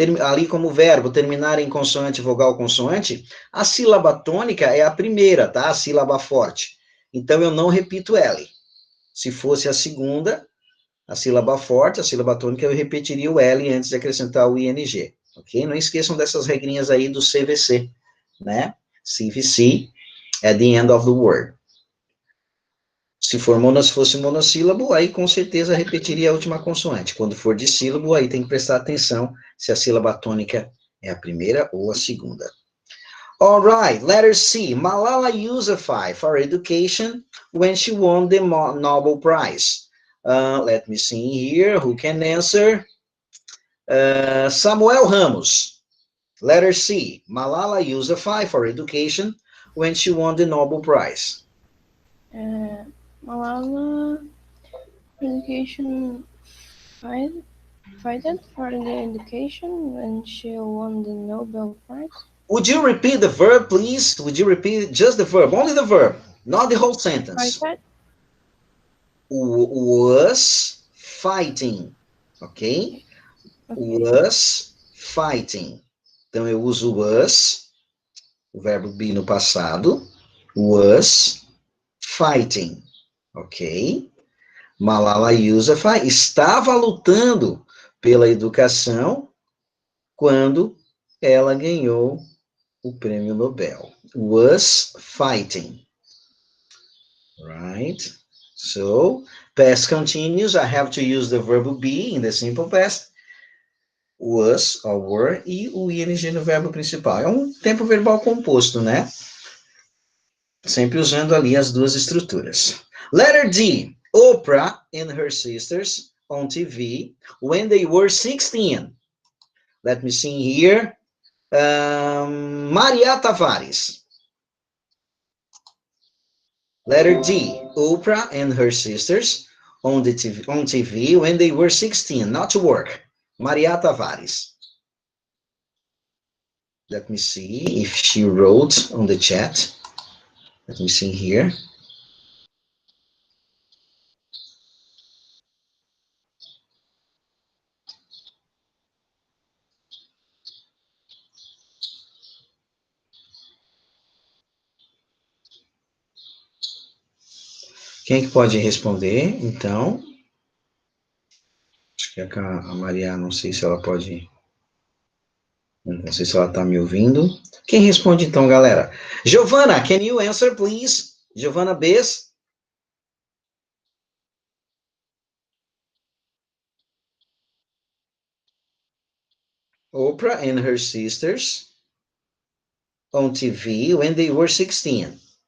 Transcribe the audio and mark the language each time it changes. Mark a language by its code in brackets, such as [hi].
[pt] ali como verbo, terminar em consoante, vogal, consoante, a sílaba tônica é a primeira, tá? A sílaba forte. Então, eu não repito L. Se fosse a segunda, a sílaba forte, a sílaba tônica, eu repetiria o L antes de acrescentar o ING, ok? Não esqueçam dessas regrinhas aí do CVC, né? [en] CVC, at the end of the word. [pt] Se fosse monossílabo, aí com certeza repetiria a última consoante. Quando for dissílabo, aí tem que prestar atenção se a sílaba tônica é a primeira ou a segunda. [en] All right, letter C. Malala Yousafzai for education when she won the Nobel Prize. Let me see here. Who can answer? Samuel Ramos. Letter C. Malala Yousafzai for education when she won the Nobel Prize. Malala education fighted for the education when she won the Nobel Prize. Would you repeat the verb, please? Would you repeat just the verb, only the verb, not the whole sentence? Fighted. Was fighting, ok? Was fighting. [pt] Então, eu uso was, o verbo be no passado, [en] was fighting, [pt] ok? Malala Yousafzai estava lutando pela educação quando ela ganhou o prêmio Nobel. [en] Was fighting. Right? So, past continuous, I have to use the verb be in the simple past. Was, or were, [pt] e o ing no verbo principal. É um tempo verbal composto, né? Sempre usando ali as duas estruturas. [en] Letter D. Oprah and her sisters on TV when they were 16. Let me see here. Maria Tavares. Letter D. Oprah and her sisters on TV when they were 16, not to work. Maria Tavares. Let me see if she wrote on the chat. Let me see here. [pt] Quem é que pode responder, então? Acho que a Maria, não sei se ela pode... Não sei se ela está me ouvindo. Quem responde, então, galera? [en] Giovana, can you answer, please? Giovana Bess? Oprah and her sisters on TV when they were 16.